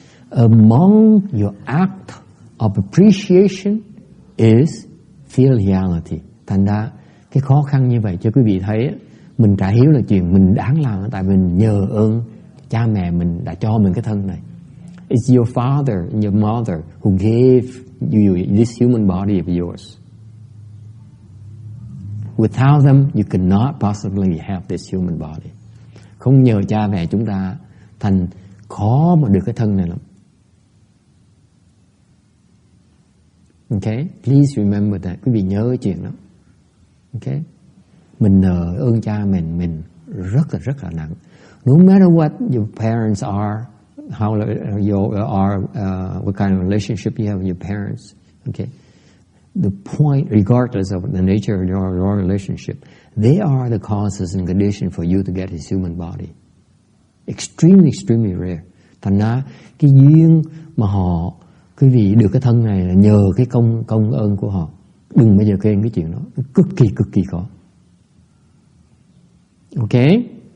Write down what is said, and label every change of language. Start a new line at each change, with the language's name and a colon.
English: Among your act of appreciation is filiality.
Vietnamese: Thành ra cái khó khăn như vậy cho quý vị thấy, mình trả hiếu là chuyện mình đáng làm, tại mình nhờ ơn cha mẹ mình đã cho mình cái thân này.
English: It's your father and your mother who gave you this human body of yours. Without them, you cannot possibly have this human body.
Vietnamese: Không nhờ cha mẹ chúng ta, thành khó mà được cái thân này lắm.
English: Okay? Please remember that.
Vietnamese: Quý vị nhớ cái chuyện đó. Okay? Mình nợ ơn cha mình rất là nặng.
English: No matter what your parents are, what kind of relationship you have with your parents, okay? The point, regardless of the nature of your relationship, they are the causes and condition for you to get his human body. Extremely rare.
Vietnamese: Thành ra cái duyên mà quý vị được cái thân này là nhờ cái công ơn của họ. Đừng bao giờ quên cái chuyện đó, cực kỳ khó.
English: Okay?